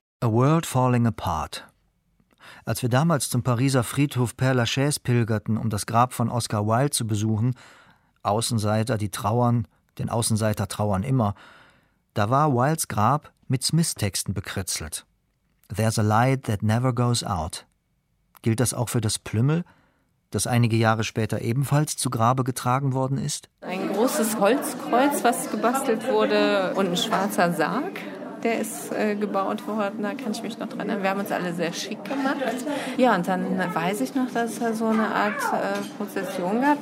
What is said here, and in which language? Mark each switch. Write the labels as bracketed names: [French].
[English] A world falling apart. [German] Als wir damals zum Pariser Friedhof Père Lachaise pilgerten, um das Grab von Oscar Wilde zu besuchen, Außenseiter, die trauern, denn Außenseiter trauern immer, da war Wildes Grab mit Smith-Texten bekritzelt. [English] There's a light that never goes out. [German] Gilt das auch für das Plümmel, das einige Jahre später ebenfalls zu Grabe getragen worden ist? Ein großes Holzkreuz, was gebastelt wurde, und ein schwarzer Sarg. Der ist gebaut worden, da kann ich mich noch dran erinnern. Wir haben uns alle sehr schick gemacht. Ja, und dann weiß ich noch, dass es so eine Art Prozession gab.